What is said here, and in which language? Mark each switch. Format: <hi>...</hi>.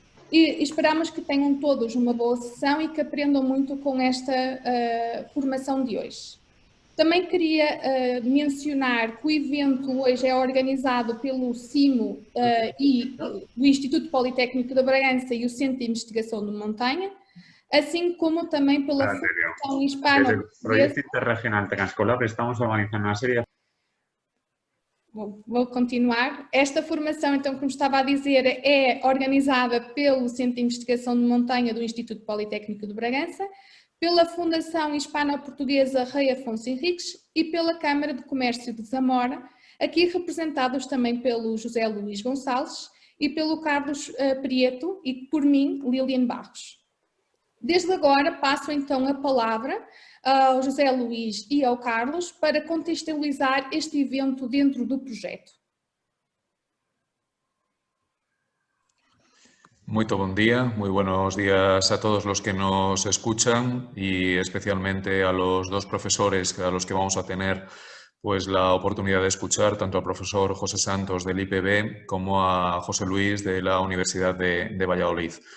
<pt>E esperamos que tenham todos uma boa sessão e que aprendam muito com esta formação de hoje. Também queria mencionar que o evento hoje é organizado pelo CIMO e do Instituto Politécnico de Bragança e o Centro de Investigação de Montanha, assim como também pela Fundação Hispano.</pt> <es>Desde el proyecto interregional Transcolab estamos organizando una serie.</es> <pt>Vou continuar. Esta formação, então, como estava a dizer, é organizada pelo Centro de Investigação de Montanha do Instituto Politécnico de Bragança, pela Fundação Hispano-Portuguesa Rei Afonso Henriques e pela Câmara de Comércio de Zamora, aqui representados também pelo José Luís Gonçalves e pelo Carlos Prieto e por mim, Lilian Barros. Desde agora passo então a palavra ao José Luís e ao Carlos para contextualizar este evento dentro do projeto.</pt> <es>Muy buen día, muy buenos días a todos los que nos escuchan y especialmente a los dos profesores a los que vamos a tener pues la oportunidad de escuchar, tanto al profesor José Santos del IPB como a José Luis de la Universidad de Valladolid.</es>